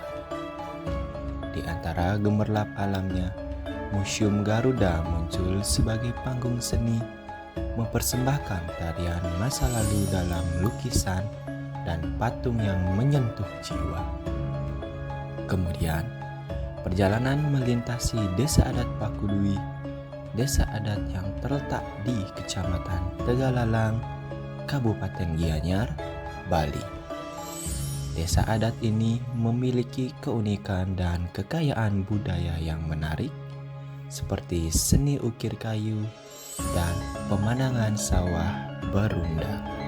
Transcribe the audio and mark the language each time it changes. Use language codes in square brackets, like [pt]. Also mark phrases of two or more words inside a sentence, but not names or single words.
[id] Di antara gemerlap alamnya, Museum Garuda muncul sebagai panggung seni, mempersembahkan tarian masa lalu dalam lukisan dan patung yang menyentuh jiwa. Kemudian, perjalanan melintasi desa adat Pakudui, desa adat yang terletak di Kecamatan Tegalalang, Kabupaten Gianyar, Bali. Desa adat ini memiliki keunikan dan kekayaan budaya yang menarik, seperti seni ukir kayu dan pemandangan sawah berundang.